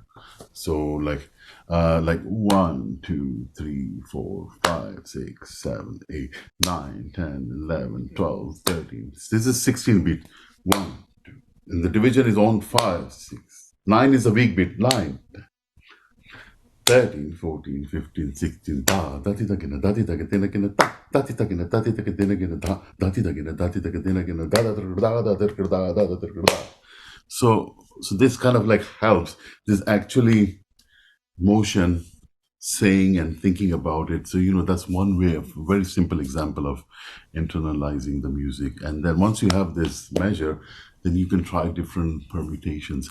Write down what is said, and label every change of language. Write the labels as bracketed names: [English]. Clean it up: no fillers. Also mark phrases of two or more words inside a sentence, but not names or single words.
[English] So like 1, 2, 3, 4, 5, 6, 7, 8, 9, 10, 11, 12, 13. This is 16 beat. 1, 2. And the division is on 5, 6. 9 is a weak beat. 9, 13, 14, 15, 16. Da, dati dagina, dati dagatena gina, da, dati dagina, dati dagatena gina, da, dati dagina, dati dagatena gina, da, da, da, da, da, da, da, da. So this kind of like helps. There's actually motion, saying and thinking about it. So that's one way of very simple example of internalizing the music. And then once you have this measure, then you can try different permutations.